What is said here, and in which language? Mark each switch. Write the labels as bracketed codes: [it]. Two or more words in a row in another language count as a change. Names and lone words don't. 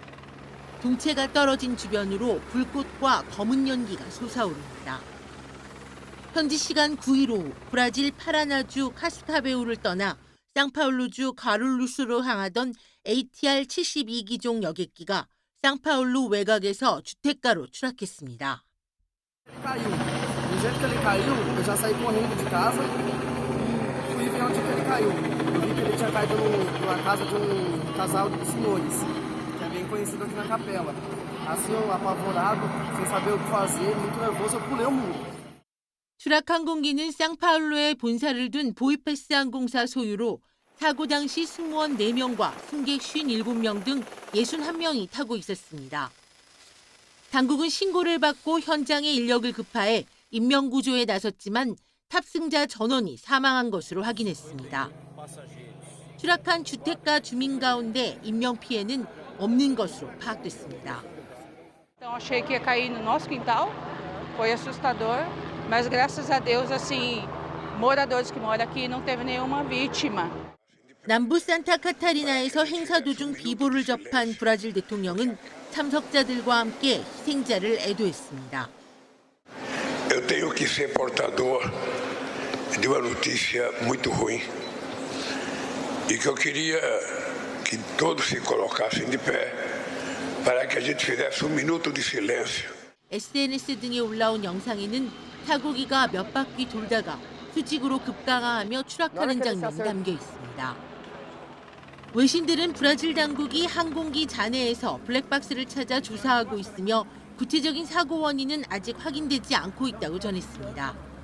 [ko] 동체가 떨어진 주변으로 불꽃과 검은 연기가 솟아오릅니다. 현지 시간 9일 오후 브라질 파라나주 카스카베우를 떠나 상파울루주 가룰루스로 향하던 ATR 72기종 여객기가 상파울루 외곽에서 주택가로 추락했습니다. [pt] Caiu. Do jeito que ele caiu, eu já saí correndo de casa e vi onde que ele caiu. Eu vi que ele tinha caído numa casa de casal de senhores, que é bem conhecido aqui na capela. Assim, eu apavorado, sem saber o que fazer, muito nervoso, eu pulei o muro. [ko] 추락 항공기는 상파울루에 본사를 둔 보이패스 항공사 소유로 사고 당시 승무원 4명과 승객 57명 등 61명이 타고 있었습니다. 당국은 신고를 받고 현장에 인력을 급파해 인명구조에 나섰지만 탑승자 전원이 사망한 것으로 확인했습니다. 추락한 주택가 주민 가운데 인명피해는 없는 것으로 파악됐습니다. [pt] Então achei que ia cair no nosso quintal, foi assustador, mas graças a Deus assim, moradores que moram aqui não teve nenhuma vítima. [ko] 남부 산타카타리나에서 행사 도중 비보를 접한 브라질 대통령은 참석자들과 함께 희생자를 애도했습니다. [pt] Eu tenho que ser portador de uma notícia muito ruim e que eu queria que todos se colocassem de pé para que a gente fizesse minuto de silêncio. [ko] SNS 등에 올라온 영상에는 타고기가 몇 바퀴 돌다가 수직으로 급강하하며 추락하는 장면이 담겨 있습니다. 외신들은 브라질 당국이 항공기 잔해에서 블랙박스를 찾아 조사하고 있으며 구체적인 사고 원인은 아직 확인되지 않고 있다고 전했습니다.